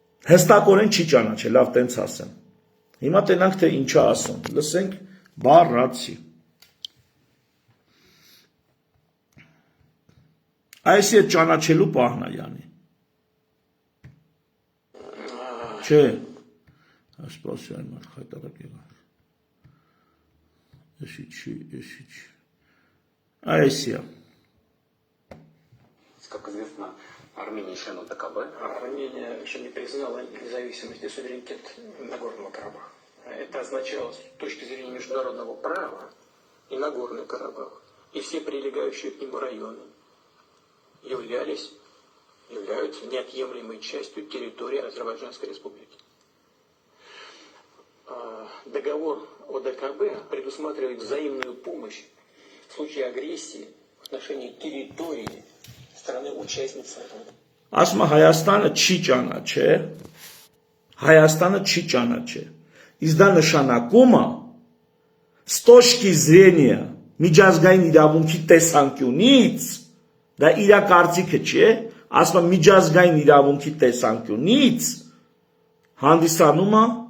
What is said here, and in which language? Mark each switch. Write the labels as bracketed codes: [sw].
[hy] հստակորեն չի ճանաչել, լավ տենց ասեմ։ Հիմա տենանք թե ինչ է ասում։ Լսենք բառացի։ Այս է ճանաչելու պահն է յանի։ Չէ։ Ասպասի այն մարդ խայտարակ եղան։ Էսի չի։ Այս է։ [ru] Как известно, Армения член ОДКБ. Армения еще не признала независимость и суверенитет Нагорного Карабаха. Это означало, с точки зрения международного права, и Нагорный Карабах, и все прилегающие к нему районы являются неотъемлемой частью территории Азербайджанской Республики. Договор ОДКБ предусматривает взаимную помощь в случае агрессии в отношении территории страны-участницы. [hy] Ասում է Հայաստանը չի ճանաչել, Հայաստանը չի ճանաչել։ Իսկ դա նշանակում է [ru] с точки зрения [hy] միջազգային իրավունքի տեսանկյունից, դա իր կարծիքը չէ, ասում է միջազգային իրավունքի տեսանկյունից հանդիսանում է